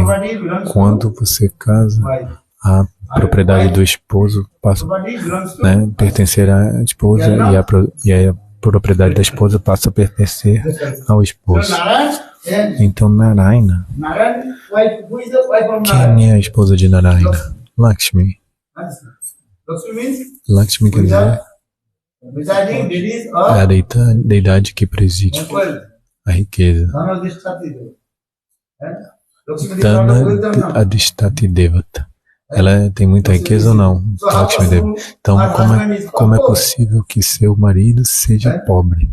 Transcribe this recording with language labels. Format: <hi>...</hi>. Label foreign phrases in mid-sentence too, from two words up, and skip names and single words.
<pt>Quando você casa, a propriedade do esposo passa, né, pertencer à esposa e a propriedade da esposa passa a pertencer ao esposo. Então, Narayana, quem é a esposa de Narayana? Lakshmi. Lakshmi quer dizer é a deidade que preside a riqueza.</pt> <sa>Dana Adhisthati Devata.</sa> <pt>Ela tem muita riqueza ou não? Lakshmi Devi. Então, como é possível que seu marido seja pobre?</pt>